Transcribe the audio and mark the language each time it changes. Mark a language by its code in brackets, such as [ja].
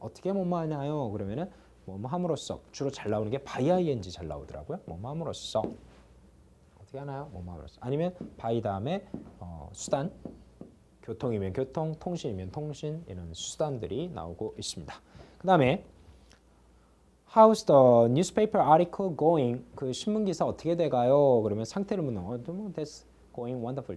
[ko] 어떻게 뭐뭐하나요? 그러면은 뭐뭐 함으로써 주로 잘 나오는 게 by ing 잘 나오더라고요. 뭐뭐 함으로써 어떻게 하나요? 뭐뭐 함으로써 아니면 by 다음에 수단 교통이면 교통, 통신이면 통신 이런 수단들이 나오고 있습니다. 그 다음에 [en] How's the newspaper article going? [ko] 그 신문 기사 어떻게 돼가요? 그러면 상태를 묻는 [en] That's going wonderful.